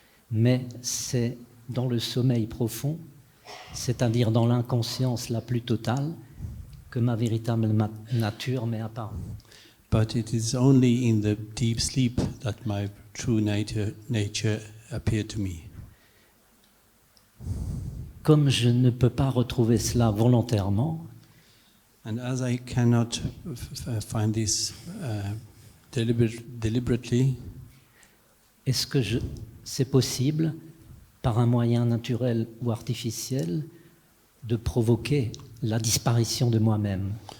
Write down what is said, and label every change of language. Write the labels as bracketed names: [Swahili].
[French] Mais c'est dans le sommeil profond, c'est-à-dire dans l'inconscience la plus totale, que ma véritable nature m'est apparue. [English] But it is only in the deep sleep that my true nature appeared to me. [French] Comme je ne peux pas retrouver cela volontairement, [English] And as I cannot find this deliberately, [French] est-ce que c'est possible, par un moyen naturel ou artificiel, de provoquer la disparition de moi-même?